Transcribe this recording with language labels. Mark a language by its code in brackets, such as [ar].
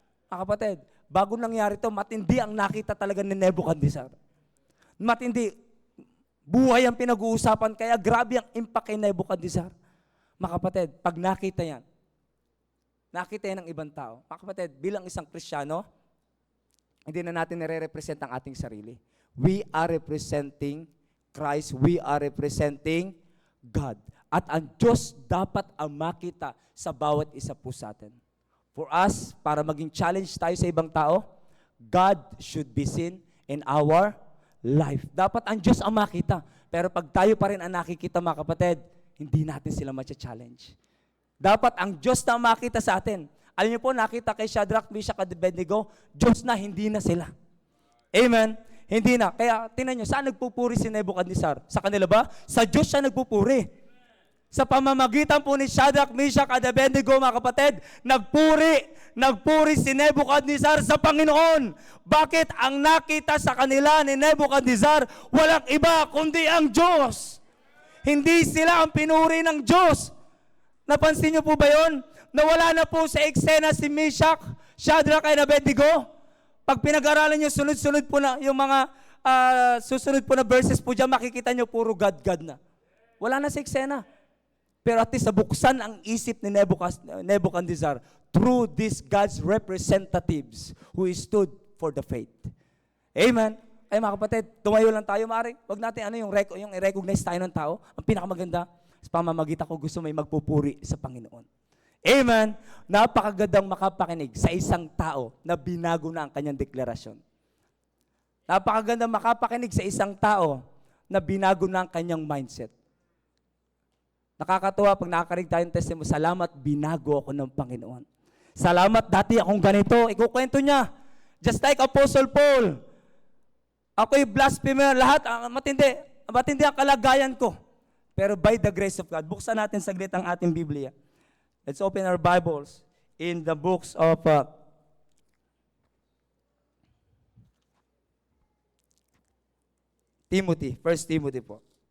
[tl] Mga kapatid, bago nangyari ito, matindi ang nakita talaga ni Nebuchadnezzar. Matindi. Buhay ang pinag-uusapan, kaya grabe ang impact kay Nebuchadnezzar. Mga kapatid, pag nakita yan ng ibang tao, mga kapatid, bilang isang Kristiyano, hindi na natin nire-represent ang ating sarili. [en] We are representing Christ. We are representing God. [tl] At ang Diyos dapat ang makita sa bawat isa po sa atin. [en] For us, [tl] para maging challenge tayo sa ibang tao, [en] God should be seen in our life. [tl] Dapat ang Diyos ang makita. Pero pag tayo pa rin ang nakikita, mga kapatid, hindi natin sila matcha-challenge. Dapat ang Diyos na makita sa atin. Alam niyo po, nakita kay Shadrach, Meshach, at Abednego, Diyos na, hindi na sila. Amen? Hindi na. Kaya, tingnan niyo, saan nagpupuri si Nebuchadnezzar? Sa kanila ba? Sa Diyos siya nagpupuri. Sa pamamagitan po ni Shadrach, Meshach, at Abednego, mga kapatid, nagpuri nagpuri si Nebuchadnezzar sa Panginoon. Bakit? Ang nakita sa kanila ni Nebuchadnezzar, walang iba kundi ang Diyos. Hindi sila ang pinuri ng Diyos. Napansin niyo po ba yun? Nawala na po sa eksena si Meshach, Shadrach, and Abednego. Pag pinag-aralan niyo, sunod-sunod po na yung mga susunod po na verses po dyan, makikita niyo puro God na. Wala na sa eksena. Pero at least nabuksan ang isip ni Nebuchadnezzar [en] through these God's representatives who stood for the faith. Amen. [tl] Ay mga kapatid, tumayo lang tayo, maaari. Wag natin yung i-recognize tayo ng tao. Ang pinakamaganda, sa pamamagitan ko gusto may magpupuri sa Panginoon. Amen. Napakagandang makapakinig sa isang tao na binago na ang kanyang deklarasyon. Napakagandang makapakinig sa isang tao na binago na ang kanyang mindset. Nakakatuwa pag nakakarinig tayong testimony, salamat, binago ako ng Panginoon. Salamat, dati akong ganito. Ikukwento niya. [en] Just like Apostle Paul. [tl] Ako'y blasphemer, lahat, matindi ang kalagayan ko. Pero [en] by the grace of God, [tl] buksan natin saglit ang ating Biblia. [en] Let's open our Bibles in the books of Timothy, 1 Timothy po.